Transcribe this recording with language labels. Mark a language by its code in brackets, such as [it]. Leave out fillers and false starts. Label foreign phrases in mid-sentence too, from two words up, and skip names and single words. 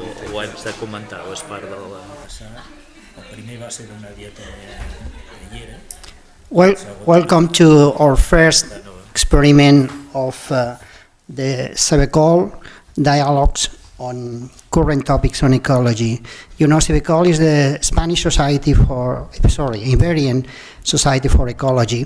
[ca] ho haig de comentar o és part de la... El primer va ser una dieta de llera. [en] Welcome to our first experiment of the SIBECOL dialogues on current topics on ecology. You know, SIBECOL is the Spanish Iberian Society for Ecology.